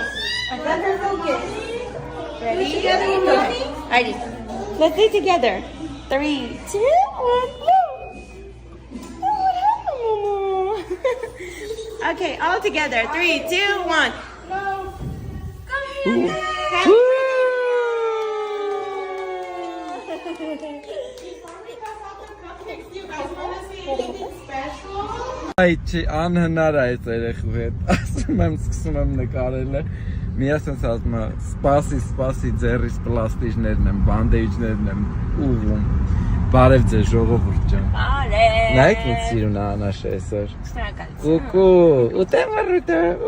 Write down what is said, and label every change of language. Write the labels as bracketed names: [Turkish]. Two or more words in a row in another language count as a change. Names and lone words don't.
[English] Let her focus. Ready? Together with mommy? Alrighty. Let's do it together. 3, 2, 1, blow. What happened, Momo? Okay, all together. 3, 2, 1. Blow. Come here. [Armenian] Այ անհնար է այս երեխու հետ, ասում եմ, սկսում եմ նկարելը, միասնց ասում եմ, սպասի, ձեռիս պլաստիջներն եմ, բանդեիջներն եմ ուղում, բարև ձեզ ժողովուրդ ջան, նայեք ինձ սիրուն անաշ է այսօր, կուկու, ուտեմ վռուտը,